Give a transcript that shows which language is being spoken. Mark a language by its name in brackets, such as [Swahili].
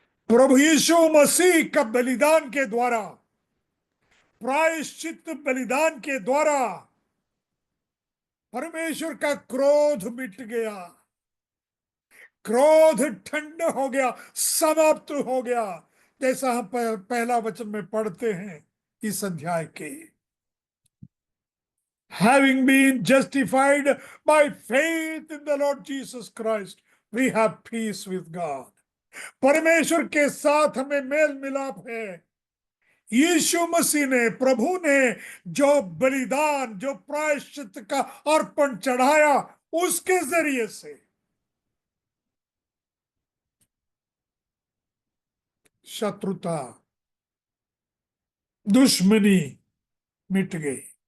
[Hindi] प्रभु यीशु मसीह का बलिदान के द्वारा, प्रायश्चित बलिदान के द्वारा परमेश्वर का क्रोध मिट गया, क्रोध ठंडा हो गया, समाप्त हो गया, जैसा हम पहला वचन में पढ़ते हैं इस अध्याय के। [English] Having been justified by faith in the Lord Jesus Christ, we have peace with God. [Hindi] परमेश्वर के साथ हमें मेल मिलाप है। यीशु मसीह ने, प्रभु ने जो बलिदान, जो प्रायश्चित का अर्पण चढ़ाया, उसके जरिए से शत्रुता, दुश्मनी मिट गई।